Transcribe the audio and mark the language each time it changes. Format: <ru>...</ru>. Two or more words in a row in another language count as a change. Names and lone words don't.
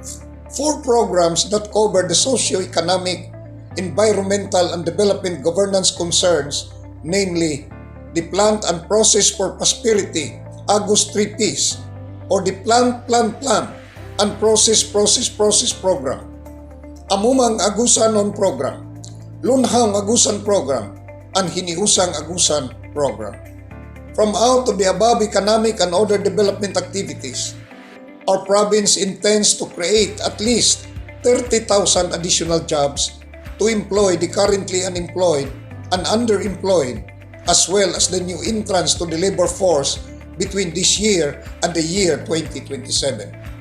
<en>4 programs that cover the socio-economic, environmental, and development governance concerns, namely the Plant and Process for Prosperity, Agus 3Ps, or the Plant and Process Program, Amumang Agusanon Program, Lunhang Agusan Program, and Hiniusang Agusan Program. From out of the above economic and other development activities, our province intends to create at least 30,000 additional jobs to employ the currently unemployed and underemployed, as well as the new entrants to the labor force between this year and the year 2027.</en>